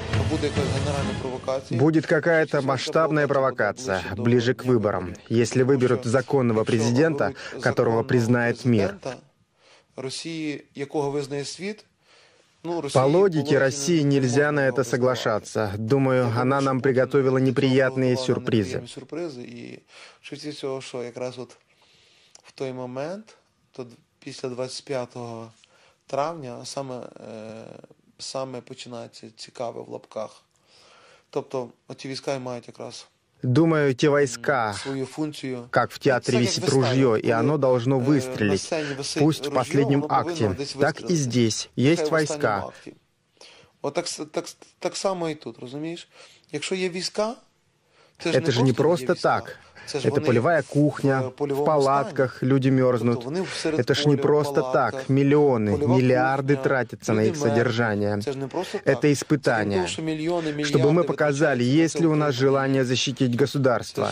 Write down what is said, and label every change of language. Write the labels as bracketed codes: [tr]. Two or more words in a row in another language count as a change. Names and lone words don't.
[ru] Будет какая-то масштабная провокация ближе к выборам. Если выберут законного президента, которого признает мир. По логике России нельзя на это соглашаться. Думаю, она нам приготовила неприятные сюрпризы. [uk] І швидше всього, що якраз от в той момент, то після 25 травня, саме починається цікаве в лапках. Тобто, оті війська мають якраз [ru] Думаю, те войска, [uk] свою функцію. [ru] как в театре висит ружье, и оно должно выстрелить. Пусть в последнем акте, так и здесь есть войска. [uk] От так само і тут, розумієш? Якщо є війська, [ru] это же не просто так. Это полевая кухня, в палатках люди мерзнут. Это ж не просто так. Миллионы, миллиарды тратятся на их содержание. Это испытание. Чтобы мы показали, есть ли у нас желание защитить государство.